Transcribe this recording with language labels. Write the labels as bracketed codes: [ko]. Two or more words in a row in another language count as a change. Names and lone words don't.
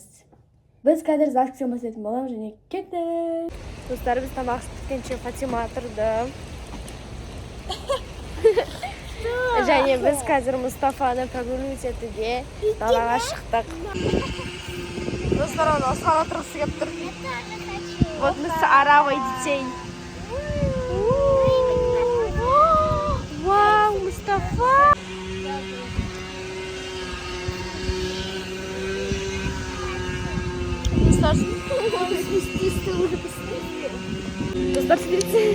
[kk] Біз қазір ЗАГС-ке бастайтын боламыз және кеттік. Достар, біз тамақ біткенше Фатима тұрды. Және біз қазір Мұстафаны прогуливать етуге далаға шықтық. Достар, оны осыған отырғысы келіп тұр. [ru] Вот мы с оравой детей. Вау, Мустафа! Достар, смотрите.